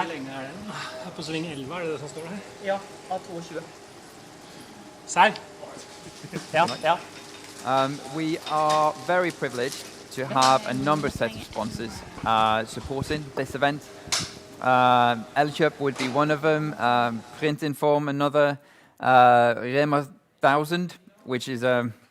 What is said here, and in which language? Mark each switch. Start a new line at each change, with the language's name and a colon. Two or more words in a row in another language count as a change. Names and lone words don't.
Norwegian: Lenge er det? På sving 11 er det som står her? Ja, av 22. Serr? Ja, ja.
English: We are very privileged to have a number of sets of sponsors supporting this event. Elkjøp would be one of them, Print Inform another, Rema 1000, which is